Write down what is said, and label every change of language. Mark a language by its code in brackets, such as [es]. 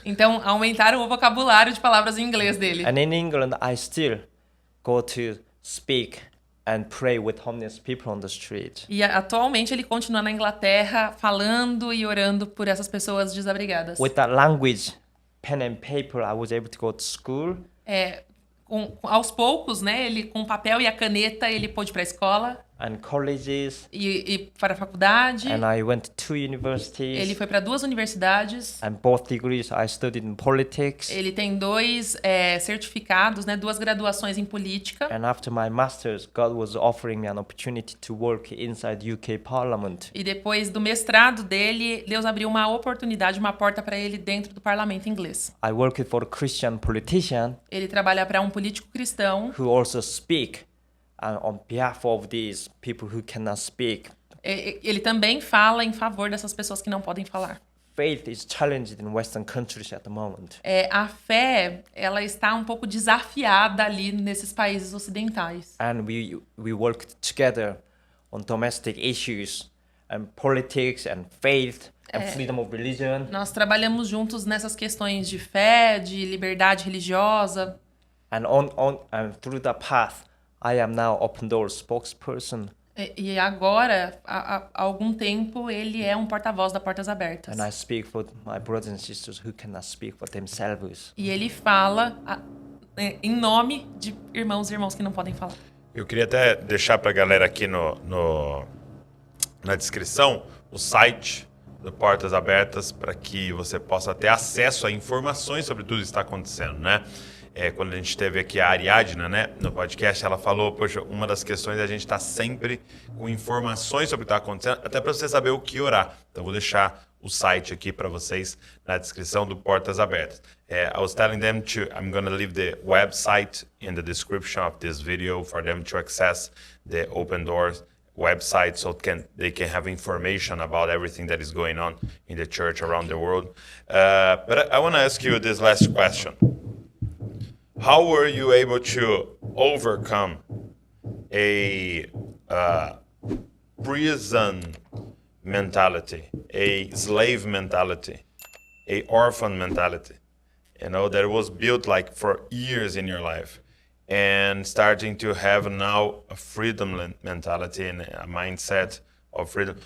[pt] Então aumentaram o vocabulário de palavras em inglês dele. [en] And in England, I still go to speak and pray with homeless people on the street. [pt] E atualmente ele continua na Inglaterra falando e orando por essas pessoas desabrigadas. [en] With that language, pen and paper, I was able to go to school. [pt] Aos poucos, né, ele com o papel e a caneta, ele pôde ir para a escola [en] And colleges. [pt] e para a faculdade. [en] And I went to 2 universities. [pt] Ele foi para 2 universidades. [en] And both degrees I studied in politics. [pt] Ele tem 2 certificados, né, 2 graduações em política. [en] And after my master's, God was offering me an opportunity to work inside UK Parliament. [pt] E depois do mestrado dele, Deus abriu uma oportunidade, uma porta para ele dentro do parlamento inglês. [en] I worked for a Christian politician [pt] Ele trabalha para um político cristão. [en] who also speak on behalf of these people who cannot speak. [pt] Ele também fala em favor dessas pessoas que não podem falar. [en] Faith is challenged in Western countries at the moment. [pt] A fé, ela está um pouco desafiada ali nesses países ocidentais. [en] And we work together on domestic issues and politics and faith and freedom of religion. [pt] Nós trabalhamos juntos nessas questões de fé, de liberdade religiosa. [en] And through that path, I am now Open Doors spokesperson. [pt] E agora, há algum tempo, ele é um porta-voz da Portas Abertas. [en] And I speak for my brothers and sisters who cannot speak for themselves. [pt] E ele fala em nome de irmãos e irmãos que não podem falar. Eu queria até deixar para a galera aqui na descrição o site do Portas Abertas para que você possa ter acesso a informações sobre tudo que está acontecendo, né? Quando a gente teve aqui a Ariadna, né, no podcast, ela falou, poxa, uma das questões é a gente estar sempre com informações sobre o que está acontecendo, até para você saber o que orar. Então, vou deixar o site aqui para vocês na descrição do Portas Abertas. [en] I was telling them I'm going to leave the website in the description of this video for them to access the Open Doors website so they can have information about everything that is going on in the church around the world. But I want to ask you this last question. How were you able to overcome a prison mentality, a slave mentality, a orphan mentality, that was built like for years in your life, and starting to have now a freedom mentality and a mindset of freedom?